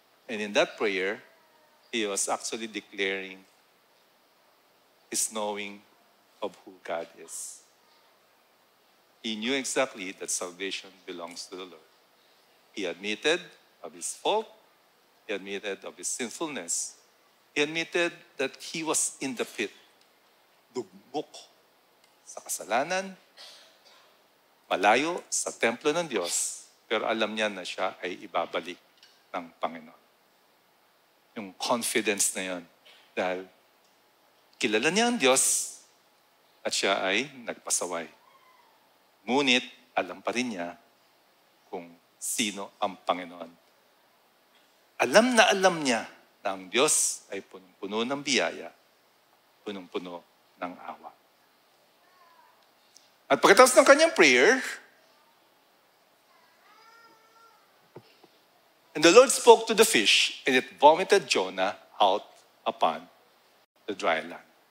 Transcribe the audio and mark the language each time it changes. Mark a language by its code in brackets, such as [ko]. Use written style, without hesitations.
[en] And in that prayer, he was actually declaring his knowing of who God is. He knew exactly that salvation belongs to the Lord. He admitted of his fault. He admitted of his sinfulness. He admitted that he was in the pit. [tl] Dugmok sa kasalanan, malayo sa templo ng Diyos, pero alam niya na siya ay ibabalik ng Panginoon. Yung confidence na yun, dahil kilala niya ang Diyos at siya ay nagpasaway. Ngunit alam pa rin niya kung sino ang Panginoon. Alam niya na ang Diyos ay punong-puno ng biyaya, punong-puno ng awa. At pagkatapos ng kanyang prayer, [en] and the Lord spoke to the fish, and it vomited Jonah out upon the dry land.